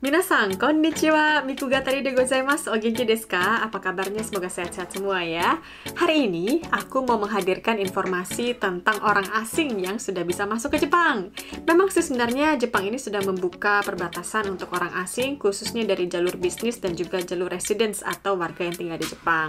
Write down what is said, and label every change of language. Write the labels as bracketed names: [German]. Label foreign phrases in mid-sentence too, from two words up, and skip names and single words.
[Japanese] 皆さん、こんにちは、Mikugatariでございます、お元気ですか? [Indonesian] Apa kabarnya? Semoga sehat-sehat semua ya. Hari ini, aku mau menghadirkan informasi tentang orang asing yang sudah bisa masuk ke Jepang. Memang sih sebenarnya Jepang ini sudah membuka perbatasan untuk orang asing, khususnya dari jalur bisnis dan juga jalur residence atau warga yang tinggal di Jepang.